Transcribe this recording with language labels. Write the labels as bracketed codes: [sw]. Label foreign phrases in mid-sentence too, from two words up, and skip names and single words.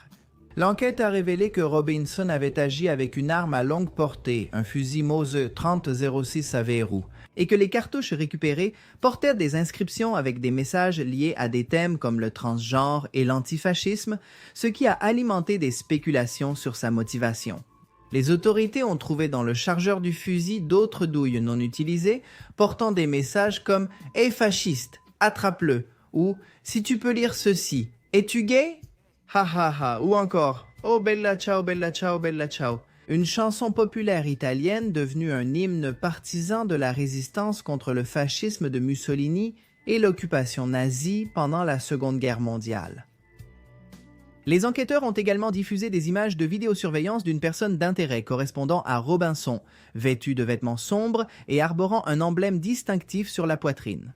[fr] L'enquête a révélé que Robinson avait agi avec une arme à longue portée, un fusil Mose 30-06 à verrou, et que les cartouches récupérées portaient des inscriptions avec des messages liés à des thèmes comme le transgenre et l'antifascisme, ce qui a alimenté des spéculations sur sa motivation. Les autorités ont trouvé dans le chargeur du fusil d'autres douilles non utilisées portant des messages comme « Hey fasciste, attrape-le » ou « Si tu peux lire ceci, es-tu gay ?» Ha ha ha, ou encore [it] « Oh bella ciao, bella ciao, bella ciao », [fr] une chanson populaire italienne devenue un hymne partisan de la résistance contre le fascisme de Mussolini et l'occupation nazie pendant la Seconde Guerre mondiale. Les enquêteurs ont également diffusé des images de vidéosurveillance d'une personne d'intérêt correspondant à Robinson, vêtue de vêtements sombres et arborant un emblème distinctif sur la poitrine.